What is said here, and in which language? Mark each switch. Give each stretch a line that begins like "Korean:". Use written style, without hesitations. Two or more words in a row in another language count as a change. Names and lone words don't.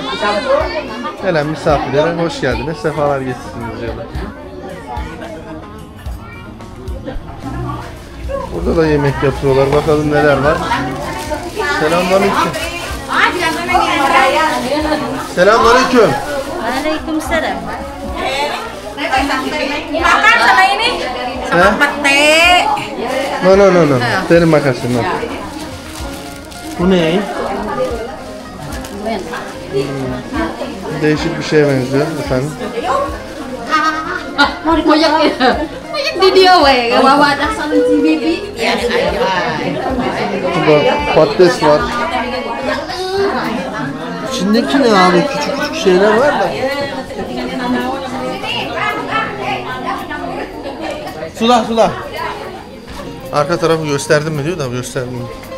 Turkish: Gelen misafirlere hoş geldiniz, sefalar getirdiniz diyorlar. Burada da yemek yapıyorlar, bakalım neler var. Selamünaleyküm. Selamünaleyküm.
Indonesian: Waalaikumsalam. Makan sama ini. Sama pete. No. Terima kasih.
Turkish: No. Bu ne? Değişik bir şeye benziyor efendim.
Sundanese: Moyak di dia we, bawa dasar si bibi.
Turkish: Burada patates var. İçindeki ne abi? Küçük küçük şeyler var da. Sulah. Arka tarafı gösterdim mi diyor da gösterdim mi?